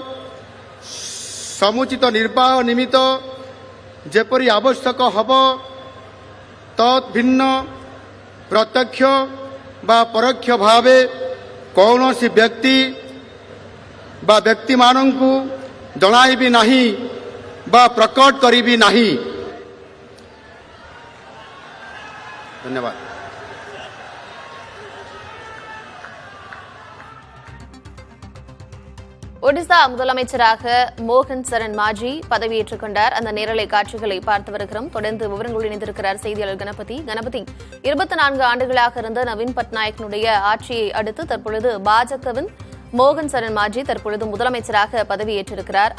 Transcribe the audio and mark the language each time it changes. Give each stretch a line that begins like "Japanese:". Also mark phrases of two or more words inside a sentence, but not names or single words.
Odia: ସମୁଚିତ ନିର୍ବାହ ନିମିତ୍ତ ଯେପରି ଆବଶ୍ୟକ ହେବ ତତ୍ ଭିନ୍ନ ପ୍ରତ୍ୟକ୍ଷ ବା ପରୋକ୍ଷ ଭାବେ କୌଣସି ବ୍ୟକ୍ତି ବା ବ୍ୟକ୍ତିମାନଙ୍କୁ ଜଣାଇବି ନାହିଁ ବା ପ୍ରକଟ କରିବି ନାହିଁ।
Hindi: धन्यवाद।
Tamil: ஒடிசா முதலமைச்சராக மோகன் சரண் மாஜி பதவியேற்றுக் கொண்டார். அந்த நேரலை காட்சிகளை பார்த்து வருகிறோம். தொடர்ந்து விவரங்கள் இணைந்திருக்கிறார் செய்தியாளர் கணபதி. 24 ஆண்டுகளாக இருந்த நவீன் பட்நாயக்கினுடைய ஆட்சியை அடுத்து தற்பொழுது பாஜகவின் மோகன் சரண் மாஜி தற்பொழுது முதலமைச்சராக பதவியேற்றிருக்கிறார்.